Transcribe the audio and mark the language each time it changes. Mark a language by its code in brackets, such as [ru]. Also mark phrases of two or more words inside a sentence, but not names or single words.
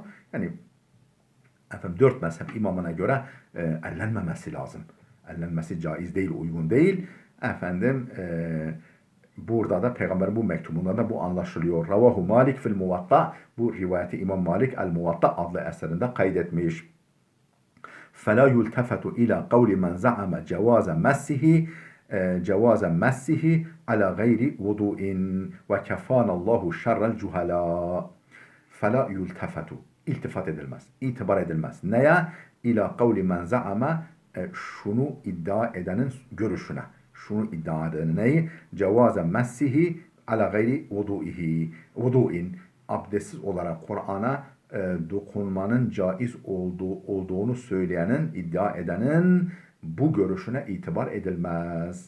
[tr] Yani efendim 4 mezhep imamına göre ellenmemesi lazım. Ellenmesi caiz değil, uygun değil. Efendim burada da peygamberin bu mektubunda da bu anlaşılıyor. [ar] رواه مالك في الموطأ, [tr] bu rivayeti İmam Malik el Muvatta adlı eserinde kaydetmiş. [ar] فَلَا يُلْتَفَتُ إِلَى قَوْلِ مَنْ زَعَمَ جَوَازَ مَسِّهِ عَلَى غَيْرِ وُضُوءٍ وَكَفَانَ اللّٰهُ شَرَّ الْجُهَلَاءِ. فَلَا يُلْتَفَتُ, [tr] iltifat edilmez, itibar edilmez. Neye? [ar] إلى قول من زعم, [tr] şunu iddia edenin görüşüne. Şunu iddia edenin neyi? [ar] جواز مسه على غير وضوء. [tr] Abdestsiz olarak Kur'an'a dokunmanın caiz olduğunu söyleyenin, iddia edenin bu görüşüne itibar edilmez.